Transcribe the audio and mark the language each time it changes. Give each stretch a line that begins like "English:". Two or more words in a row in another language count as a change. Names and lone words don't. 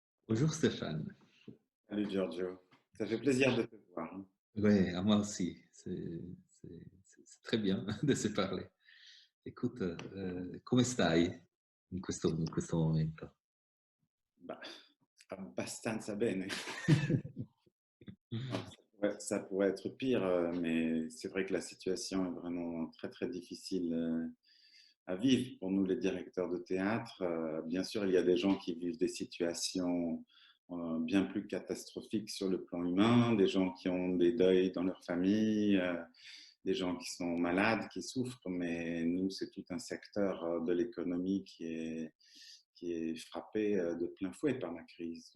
French: Bonjour Stéphane. Salut Giorgio, ça fait plaisir de te voir. Oui, à moi aussi. C'est très bien de se parler. Écoute,
Italian: come stai in questo momento? Bah, abbastanza bene.
French: Alors, ça pourrait être pire, mais c'est vrai que la situation est vraiment très très difficile à vivre pour nous les directeurs de théâtre. Bien sûr, il y a des gens qui vivent des situations bien plus catastrophiques sur le plan humain, des gens qui ont des deuils dans leur famille, des gens qui sont malades, qui souffrent, mais nous, c'est tout un secteur de l'économie qui est frappé de plein fouet par la crise.